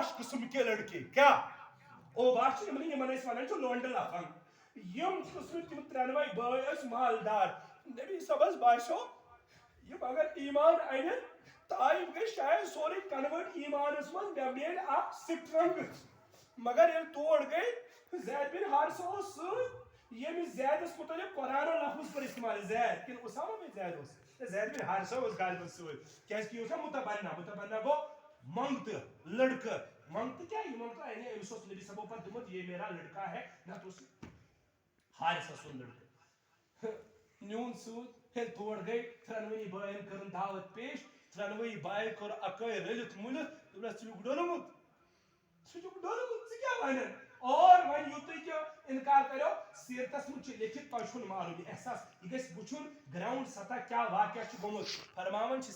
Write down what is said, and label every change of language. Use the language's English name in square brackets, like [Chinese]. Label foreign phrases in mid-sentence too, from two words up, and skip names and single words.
[Urdu] قٕسم کے لڑکے [Kashmiri] کیٛاہ اوباش چھِ یِمن أسۍ ونان چھِ [Urdu] لونڈٕ لفنگ [Kashmiri] یِم قٕسمٕکۍ تِم ترٛٮ۪نوَے بٲے ٲسۍ مالدار نبی صٲبس باسیو یِم اگر ایمان انن طایف گژھِ شاید سورُے کنوٲٹ ایمانس منٛز مےٚ میلہِ اکھ سٹرنگ مگر ییٚلہِ تور گٔے زید بن حارثہ اوس سۭتۍ ییٚمِس زیدس متعلق قرآن لفظ پر استعمال زید کِنہٕ اسامہ بن زید اوس زید بن حارثہ اوس غالبن سۭتۍ کیازِ کہِ یہِ اوس نا متبنہ گوٚو منگتہٕ لڑکہٕ منگتہٕ کیٛاہ یہِ منگتہٕ انے أمِس اوس نبی صٲبو پتہٕ دوٚپمُت [Urdu] یہ میرا لڑکا ہے [Kashmiri] نتہٕ اوس حارثہ سُنٛد لڑکہٕ نیوٗن سۭتۍ ییٚلہِ تور گٔے ترٛٮ۪نوٕنی بٲین کٔرٕن دعوت پیش ترٛٮ۪نوٕے بایہِ کوٚر اکٲے رٔلِتھ مُلِتھ دوٚپنس ژٕ چھُکھ ڈوٚلمُت ژٕ کیٛاہ ونان اور وۄنۍ یوٗتُے کہِ انکار کریو سیرتس منٛز چھُ لیکھِتھ تۄہہِ چھُنہٕ معلوم یہِ احساس یہِ گژھِ وٕچھُن گراوُنڈ سطح کیٛاہ واقعہ چھُ گوٚمُت فرماوان چھِ